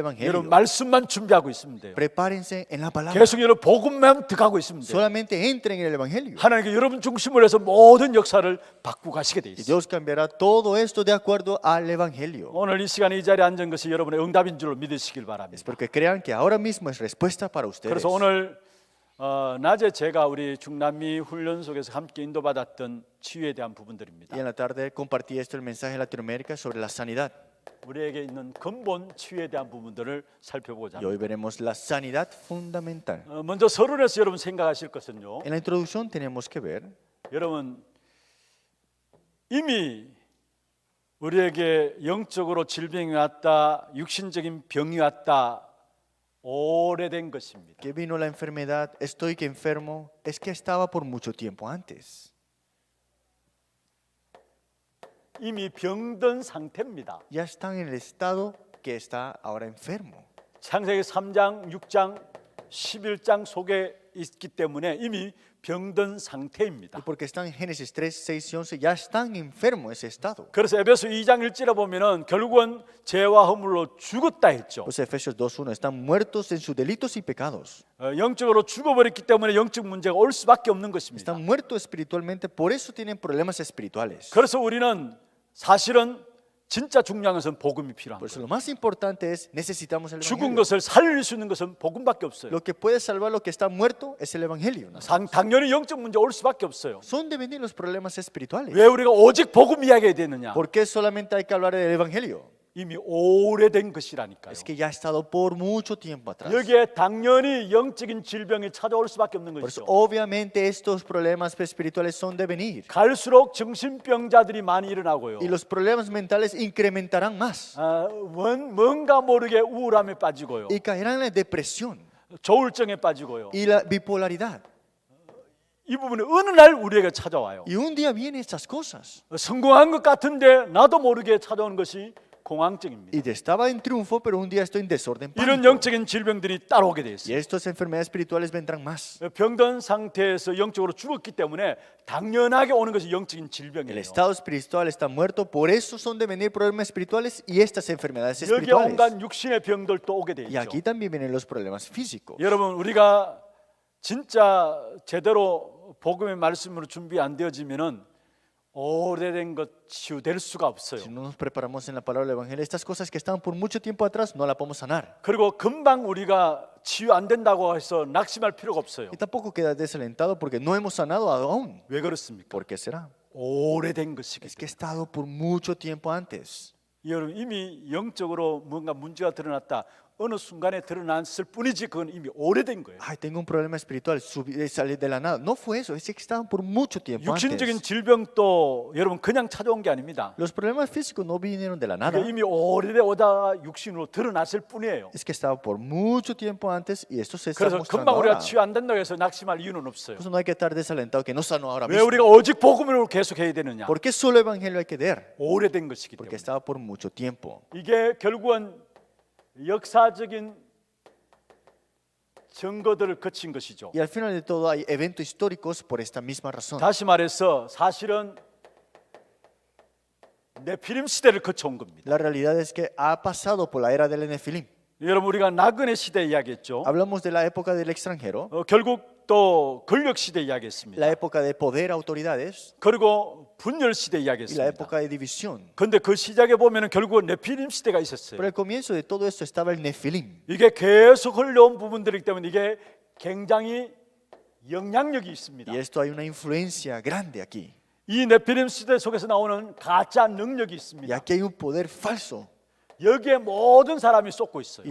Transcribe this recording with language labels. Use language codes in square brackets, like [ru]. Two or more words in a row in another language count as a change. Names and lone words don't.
[ko] 여러분 [es] Evangelio. [ko] 말씀만 준비하고 있으면 돼요. [es] Prepárense en la palabra. [ko] 계속 여러분 복음만 들어가고 있으면 돼요. [es] Solamente entren en el Evangelio. [ko] 하나님께 여러분 중심으로 해서 모든 역사를 바꾸고 가시게 돼 [es] Y [ko] 있어요. [es] Dios cambiará todo esto de acuerdo al Evangelio. [ko] 오늘 이 시간에 이 자리에 앉은 것이 여러분의 응답인 줄 믿으시길 바랍니다. [es] Es porque crean que ahora mismo es respuesta para ustedes. [ko] 그래서 오늘 낮에 제가 우리 중남미 훈련 속에서 함께 인도받았던 치유에 대한 부분들입니다. [es] Y en la tarde compartí esto, el mensaje de Latinoamérica sobre la sanidad. [ko] 우리에게 있는 근본 치유에 대한 부분들을 살펴보고자 [es] Y [ko] 합니다. [es] hoy veremos la sanidad fundamental. [ko] 먼저 서론에서 여러분 생각하실 것은요. [es] En la introducción tenemos que ver [ko] 여러분 이미 우리에게 영적으로 질병이 왔다, 육신적인 병이 왔다 오래된 것입니다. [es] que vino la enfermedad, estoy que enfermo, es que estaba por mucho tiempo antes. [ko] 이미 병든 상태입니다. [es] Ya están en el estado que está ahora enfermo. [ko] 창세기 3장, 6장, 11장 속에 있기 때문에 이미 병든 상태입니다. [es] Y porque están en Génesis 3, 6 y 11, ya están enfermos ese estado. [ko] 그래서 에베소 2장 1절에 보면은 결국은 죄와 허물로 죽었다 했죠. [es] Pues Efesios 2:1, están muertos en sus delitos y pecados. [ko] 영적으로 죽어버렸기 때문에 영적 문제가 올 수밖에 없는 것입니다. [es] Están muertos espiritualmente, por eso tienen problemas espirituales. [ko] 그래서 우리는 사실은 진짜 중요한 것은 복음이 필요한 [es] Por [ko] 거예요. [es] eso lo más importante es necesitamos el [ko] 죽은 [es] evangelio. [ko] 것을 살릴 수 있는 것은 복음밖에 없어요. [es] Lo que puede salvar lo que está muerto es el evangelio. ¿No? [ko] 당연히 영적 문제 올 수밖에 없어요. [es] Son de venir los problemas espirituales. [ko] 왜 우리가 오직 복음 이야기해야 되느냐? [es] ¿Por qué solamente hay que hablar del evangelio? [ko] 이미 오래된 것이라니까요. [es] Es que ya ha estado por mucho tiempo atrás. [ko] 여기에 당연히 영적인 질병이 찾아올 수밖에 없는 [es] Por eso, [ko] 것이죠. [es] obviamente, estos problemas espirituales son de venir. [ko] 갈수록 정신병자들이 많이 일어나고요. [es] Y los problemas mentales incrementarán más. [ko] 뭔가 모르게 우울함에 빠지고요. [es] Y caerán en la depresión [ko] 조울증에 빠지고요. [es] y la bipolaridad. [ko] 이 부분이 어느 날 우리에게 찾아와요. [es] Y un día vienen estas cosas. [ko] 성공한 것 같은데 나도 모르게 찾아오는 것이 공황증입니다. [es] Y estaba en triunfo, pero un día estoy en desorden. [ko] 이런 [es] pánico. [ko] 영적인 질병들이 따라오게 돼 [es] Y [ko] 있어요. [es] estas enfermedades espirituales vendrán más. [ko] 병든 상태에서 영적으로 죽었기 때문에 당연하게 오는 것이 영적인 [es] El [ko] 질병이에요. [es] estado espiritual está muerto, por eso son de venir problemas espirituales y estas enfermedades [ko] 여기에 [es] espirituales. [ko] 온갖 육신의 병들도 오게 돼 [es] Y [ko] 있죠. [es] aquí también vienen los problemas físicos. [ko] 여러분 우리가 진짜 제대로 복음의 말씀으로 준비 안 되어지면은 오래된 것 치유될 수가 없어요. [es] Si no nos preparamos en la palabra del evangelio, estas cosas que estaban por mucho tiempo atrás no la podemos sanar. [ko] 그리고 금방 우리가 치유 안 된다고 해서 낙심할 필요가 없어요. [es] Y tampoco queda desalentado porque no hemos sanado aún. [ko] 왜 그렇습니까? [es] ¿Por qué será? [ko] 오래된 것이기 [es] Es que [ko] 때문에. [es] he estado por mucho tiempo antes. [ko] 여러분 이미 영적으로 뭔가 문제가 드러났다. 어느 순간에 드러났을 뿐이지 그건 이미 오래된 거예요. [es] Ay, tengo un problema espiritual, salí de la nada. No fue eso, es que estaban por mucho tiempo [ko] 육신적인 [es] antes. [ko] 질병도 여러분 그냥 찾아온 게 아닙니다. [es] Los problemas físicos no vinieron de la nada. [ko] 이미 오래돼 오다가 육신으로 드러났을 뿐이에요. [es] Es que estaba por mucho tiempo antes y esto se está [ko] 그래서 [es] mostrando [ko] 금방 우리가 [es] ahora. [ko] 치유 안 된다고 해서 낙심할 이유는 없어요. [es] Por eso no hay que estar desalentado que no sanó ahora [ko] 왜 [es] mismo. [ko] 우리가 오직 복음으로 계속 해야 되느냐? [es] ¿Por qué solo evangelio hay que dar? [ko] 오래된 것이기 [es] Porque [ko] 때문에. [es] estaba por mucho tiempo. [ko] 이게 결국은 역사적인 증거들을 거친 것이죠. [es] Y al final de todo hay eventos históricos por esta misma razón. [ko] 다시 말해서 사실은 네피림 시대를 거쳐온 겁니다. [es] La realidad es que ha pasado por la era del Nefilim. [ko] 여러분 우리가 나그네 시대 이야기했죠. [es] Hablamos de la época del extranjero, [ko] 결국 또 권력 시대 이야기했습니다. [es] la época de poder, autoridades [ko] 그리고 분열 시대 [es] y la [ko] 이야기했습니다. [es] época de división. [ko] 근데 그 시작에 보면은 결국은 네피림 시대가 있었어요. [es] Pero al comienzo de todo esto estaba el Nefilim. [ko] 이게 계속 흘러온 부분들이기 때문에 이게 굉장히 영향력이 있습니다. [es] Y esto hay una influencia grande aquí. [ko] 이 네피림 시대 속에서 나오는 가짜 능력이 [es] Y [ko] 있습니다. [es] aquí hay un poder falso. [ko] 여기에 모든 사람이 쏟고 있어요.